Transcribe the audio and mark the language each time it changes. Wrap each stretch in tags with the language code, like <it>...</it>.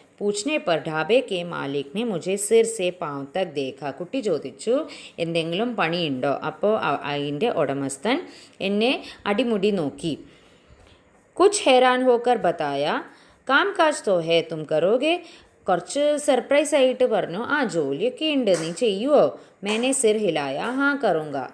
<hi>पूछने पर ढाबे के मालिक ने मुझे सिर से पांव तक देखा.</hi> <ml>കുട്ടി ചോദിച്ചു എന്തെങ്കിലും പണിയുണ്ടോ. അപ്പോൾ അതിൻ്റെ ഉടമസ്ഥൻ എന്നെ അടിമുടി നോക്കി.</ml> <hi>कुछ हैरान होकर बताया काम काज तो है तुम करोगे.</hi> <ml>കുറച്ച് സർപ്രൈസ് ആയിട്ട് പറഞ്ഞു, ആ ജോലിയൊക്കെ ഉണ്ട്, നീ ചെയ്യുമോ.</ml> <hi>मैंने सिर हिलाया हाँ करूँगा.</hi>